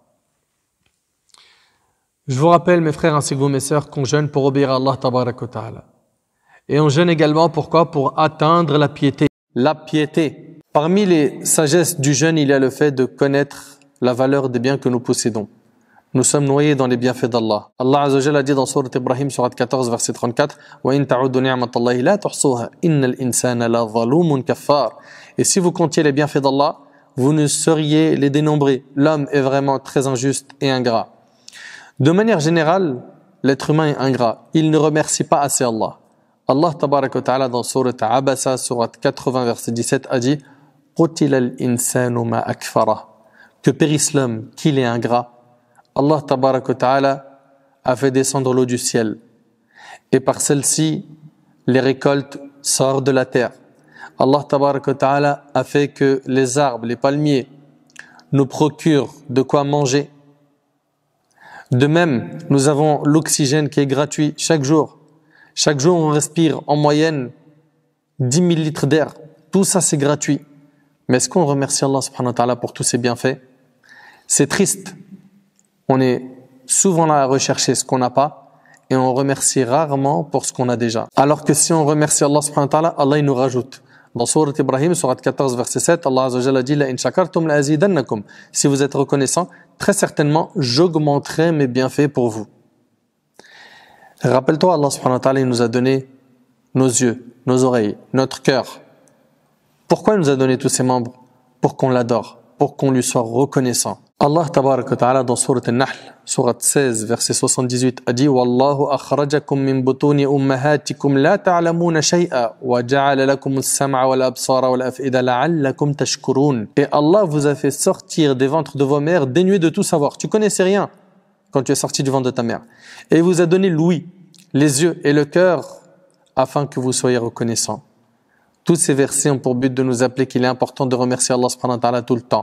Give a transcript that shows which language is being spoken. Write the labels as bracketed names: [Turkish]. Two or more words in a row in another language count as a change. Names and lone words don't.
[French] Je vous rappelle, mes frères ainsi que vous, mes sœurs, qu'on jeûne pour obéir à [Arabic] الله تبارك وتعالى. [French] Et on jeûne également, pourquoi? Pour atteindre la piété. La piété. Parmi les sagesses du jeûne, il y a le fait de connaître la valeur des biens que nous possédons. Nous sommes noyés dans les bienfaits d'Allah. [Arabic] الله عز وجل [French] a dit dans Surat Ibrahim, Surat 14, verset 34, [Arabic] وَإِن تَعُدُّوا نِعْمَةَ اللَّهِ لَا تُحْصُوهَا إِنَّ الْإِنسَانَ لَظَلُومٌ كَفَّارٌ. [French] Et si vous comptiez les bienfaits d'Allah, vous ne sauriez les dénombrer. L'homme est vraiment très injuste et ingrat. De manière générale, l'être humain est ingrat. Il ne remercie pas assez Allah. [Arabic] الله تبارك وتعالى [French] dans Surat Abasa, Surat 80, verset 17 a dit [Arabic] قُتِلَ الْإِنسَانُ مَا أَكْفَرَهُ. [French] Que périsse l'homme, qu'il est ingrat. [Arabic] الله تبارك وتعالى [French] a fait descendre l'eau du ciel. Et par celle-ci, les récoltes sortent de la terre. [Arabic] الله تبارك وتعالى [French] a fait que les arbres, les palmiers, nous procurent de quoi manger. De même, nous avons l'oxygène qui est gratuit chaque jour. Chaque jour, on respire en moyenne 10 000 litres d'air. Tout ça, c'est gratuit. Mais est-ce qu'on remercie [Arabic] الله سبحانه وتعالى [French] pour tous ses bienfaits? C'est triste. On est souvent là à rechercher ce qu'on n'a pas et on remercie rarement pour ce qu'on a déjà. Alors que si on remercie [Arabic] الله سبحانه وتعالى, [French] Allah il nous rajoute. Dans Sourate Ibrahim, Sourate 14, verset 7, [Arabic] الله عز وجل [French] dit « [Arabic] لئن شكرتم لأزيدنكم [French] » Si vous êtes reconnaissant, très certainement, j'augmenterai mes bienfaits pour vous. Rappelle-toi, [Arabic] الله سبحانه وتعالى, [French] il nous a donné nos yeux, nos oreilles, notre cœur. Pourquoi il nous a donné tous ces membres? Pour qu'on l'adore, pour qu'on lui soit reconnaissant. [Arabic] الله تبارك وتعالى [French] dans Sourate An-Nahl, Sourate 16, verset 78, a dit « [Arabic] والله أخرجكم من بطون أمهاتكم لا تعلمون شيئا وجعل لكم السمع والأبصار والأفئدة لعلكم تشكرون [French] » Et Allah vous a fait sortir des ventres de vos mères dénués de tout savoir. Tu connaissais rien quand tu es sorti du ventre de ta mère. Et il vous a donné l'ouïe, les yeux et le cœur afin que vous soyez reconnaissants. Tous ces versets ont pour but de nous appeler qu'il est important de remercier [Arabic] الله سبحانه وتعالى [French] tout le temps.